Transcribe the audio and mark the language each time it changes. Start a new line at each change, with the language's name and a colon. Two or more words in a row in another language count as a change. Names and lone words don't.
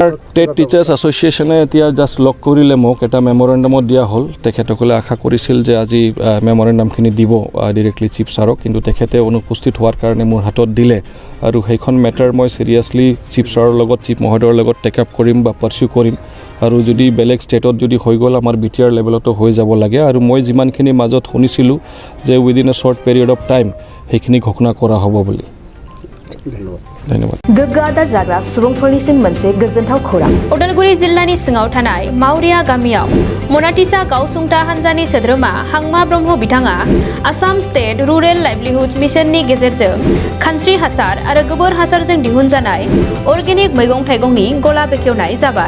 Assamese: টেট টিচাৰ্ছ এছ'চিয়েশ্যনে এতিয়া জাষ্ট লগ কৰিলে মোক এটা মেমৰেণ্ডামত দিয়া হ'ল তেখেতসকলে আশা কৰিছিল যে আজি মেমৰেণ্ডামখিনি দিব
English: directly chief sirক
Assamese: কিন্তু তেখেতে অনুপস্থিত হোৱাৰ কাৰণে মোৰ হাতত দিলে আৰু সেইখন মেটাৰ মই চিৰিয়াছলি চিফ ছাৰৰ লগত চিফ মহোদয়ৰ লগত
English: take up
Assamese: কৰিম বা পাৰ্চিউ কৰিম আৰু যদি বেলেগ ষ্টেটত যদি হৈ গ'ল আমাৰ বিটিআৰ লেভেলতো হৈ যাব লাগে আৰু মই যিমানখিনি মাজত শুনিছিলোঁ যে
English: within a short period of time
Assamese: সেইখিনি ঘোষণা কৰা হ'ব বুলি
Bodo: गोग्गादा जाग्रा सुबुंफोरनिसिम मोनसे गोजोनथाव खौरां उदालगुरि जिल्लानि सिङाव थानाय मावरिया गामियाव मनाटिसा गावसुंथा हान्जानि सोद्रोमा हांमा ब्रह्म बिथाङा आसाम स्टेट रुरेल लाइवलिहुड मिशननि गेजेरजों खानस्रि हासार आरो गोबोर हासारजों दिहुनजानाय अर्गेनिक मैगं थाइगंनि गला बेखेवनाय जाबाय